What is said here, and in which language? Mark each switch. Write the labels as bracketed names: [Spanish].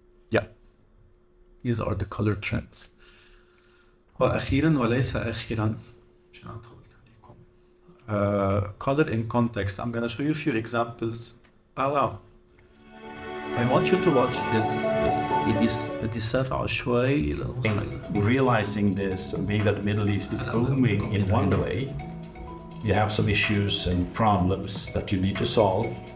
[English] Yeah, these are the color trends. [Arabic] وأخيرا وليس أخيرا عشان طولت عليكم. [English] Color in context. I'm gonna show you a few examples. wow. I want you to watch this. [Arabic] بتسرع شوي. [English] Realizing this and being that the Middle East is booming in one way, you have some issues and problems that you need to solve.